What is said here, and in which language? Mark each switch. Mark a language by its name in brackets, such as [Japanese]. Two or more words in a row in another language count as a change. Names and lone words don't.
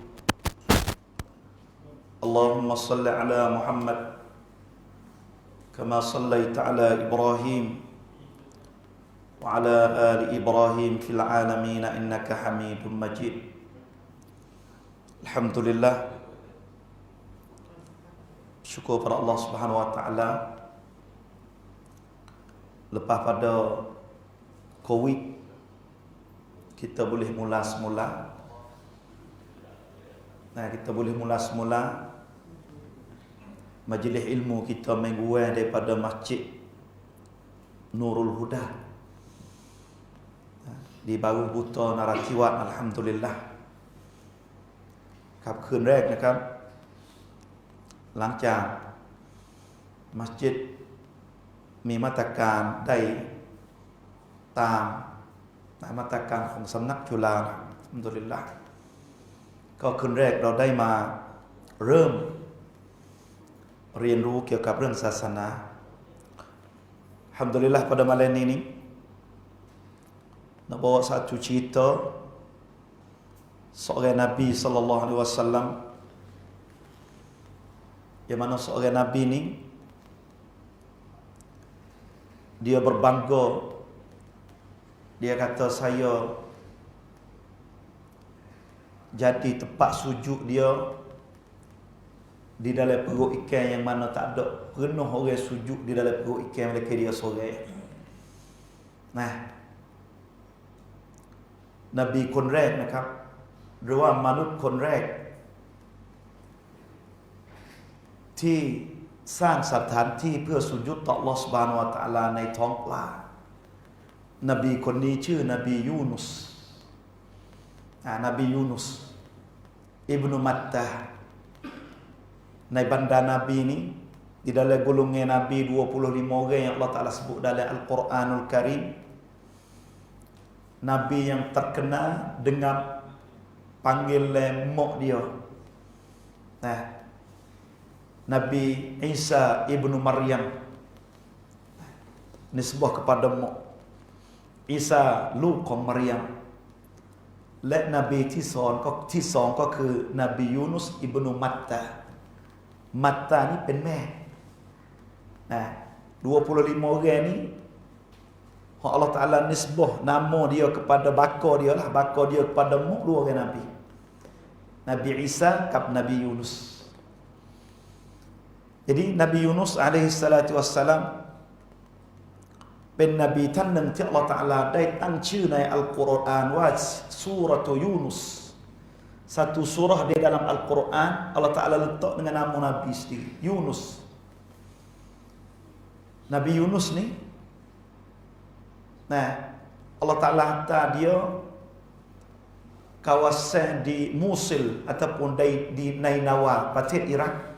[Arabic] اللهم صل على محمد كما صليت على إبراهيم وعلى آل إبراهيم في العالمين إنك حميد مجيد. [Malay] Alhamdulillah, syukur pada Allah [Arabic] سبحانه وتعالى. [Malay] Lepas pada Covid, kita boleh mula semula. Kita boleh mula semula majlis ilmu kita mingguan daripada Masjid Nurul Huda di Baru Buta Naratiwat. [Thai] Alhamdulillah ครับคืนแรกนะครับหลังจากมัสยิดมีมาตรการได้ตามมาตรการของสำนักจุฬาอัลฮัมดุลิลละห์ก็คืนแรกเราได้มาเริ่มเรียนรู้เกี่ยวกับเรื่องศาสนาอัลฮัมดุลิลละห์ [Malay] pada malam ini nak bawa satu cerita seorang Nabi [Arabic] صلى الله عليه وسلم, [Malay] yang mana seorang Nabi ni dia berbangga, dia kata saya jadi tempat sujud dia di dalam perut ikan yang mana tak ada pernah orang sujud di dalam perut ikan mereka dia seorang. [Thai] Nabi คนแรกนะครับหรือว่ามนุษย์คนแรกที่สร้างสถานที่เพื่อสุ ญญุต่อ [Arabic] الله سبحانه وتعالى [Thai] ในท้องปลานบีคนนี้ชื่อนบียูนุสนบียูนุสอิบนุมัตตาในบรรดานาบีนี้ [Malay] di dalam golongan nabi 25 orang yang Allah Taala sebut dalam Al-Quranul Karim, nabi yang terkenal dengan panggilan mak dia. Nabi Isa ibnu Maryam nisbah kepada mak. Isa [Thai] ลูกของมารยมและนบีที่สองก็คือนบียูนุสอิบนุมัตตานี่เป็นแม่ [Malay] 25 orang ni Allah Ta'ala nisbah nama dia kepada baka dia lah, baka dia kepada mak dua orang Nabi, Nabi Isa กับ Nabi Yunus. Jadi Nabi Yunus [Arabic] عليه الصلاة والسلام [Thai] เป็นนบีท่านหนึ่งที่อัลเลาะห์ตะอาลาได้ตั้งชื่อในอัลกุรอานว่าซูเราะตุยูนุส [Malay] satu surah di dalam Al-Quran Allah Ta'ala letak dengan nama Nabi sendiri, Yunus. Nabi Yunus ni Allah Ta'ala hantar dia kawasan di Mosul ataupun di Nainawa, Parti Iraq.